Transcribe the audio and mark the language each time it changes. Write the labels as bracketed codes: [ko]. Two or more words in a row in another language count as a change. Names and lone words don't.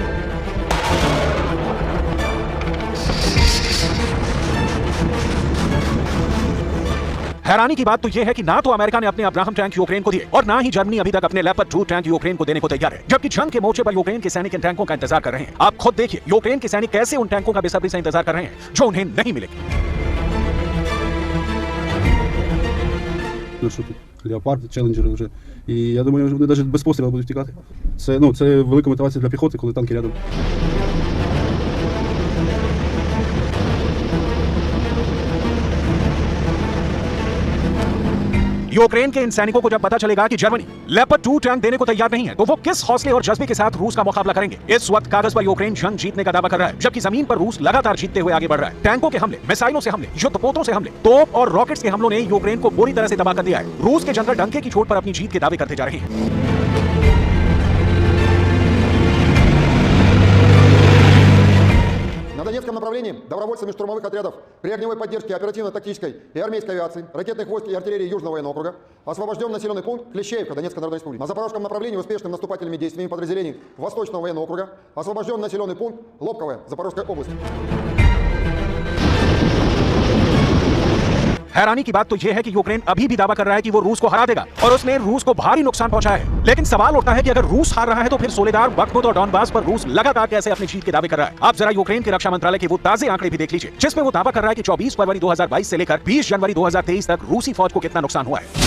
[hi] हैरानी की बात तो यह है कि ना तो अमेरिका ने अपने अब्राहम टैंक यूक्रेन को दिए और ना ही जर्मनी अभी तक अपने लेपर्ड 2 टैंक यूक्रेन को देने को तैयार है, जबकि जंग के मोर्चे पर यूक्रेन के सैनिक इन टैंकों का इंतजार कर रहे हैं। आप खुद देखिए यूक्रेन के सैनिक कैसे उन टैंकों का बेसब्री से इंतजार कर रहे हैं जो उन्हें नहीं मिलेगी। [uk] Леопарди, челенджери вже. І я думаю, вони навіть без пострілу будуть втікати. Це велика мотивація для піхоти, коли танки рядом. [hi] यूक्रेन के इन सैनिकों को जब पता चलेगा कि जर्मनी लेपर्ड 2 टैंक देने को तैयार नहीं है, तो वो किस हौसले और जज्बे के साथ रूस का मुकाबला करेंगे। इस वक्त कागज पर यूक्रेन जंग जीतने का दावा कर रहा है, जबकि जमीन पर रूस लगातार जीतते हुए आगे बढ़ रहा है। टैंकों के हमले, मिसाइलों से हमले, युद्धपोतों से हमले, तोप और रॉकेट्स के हमलों ने यूक्रेन को बुरी तरह से तबाह कर दिया है। रूस के जनरल डंके की चोट पर अपनी जीत के दावे करते जा रहे हैं। [ru] На Донецком направлении добровольцами штурмовых отрядов при огневой поддержке оперативно-тактической и армейской авиации, ракетных войск и артиллерии Южного военного округа освобожден населенный пункт Клещеевка Донецкой Народной Республики. На Запорожском направлении успешными наступательными действиями подразделений Восточного военного округа освобожден населенный пункт Лобковая Запорожской области. [hi] हैरानी की बात तो यह है कि यूक्रेन अभी भी दावा कर रहा है कि वो रूस को हरा देगा और उसने रूस को भारी नुकसान पहुंचाया है। लेकिन सवाल उठता है कि अगर रूस हार रहा है तो फिर सोलेदार, बख्मुत और डॉनबास पर रूस लगातार कैसे अपनी जीत के दावे कर रहा है। आप जरा यूक्रेन के रक्षा मंत्रालय के वो ताजे आंकड़े भी देख लीजिए, जिसमें वो दावा कर रहा है कि 24 फरवरी 2022 से लेकर 20 जनवरी 2023 तक रूसी फौज को कितना नुकसान हुआ है।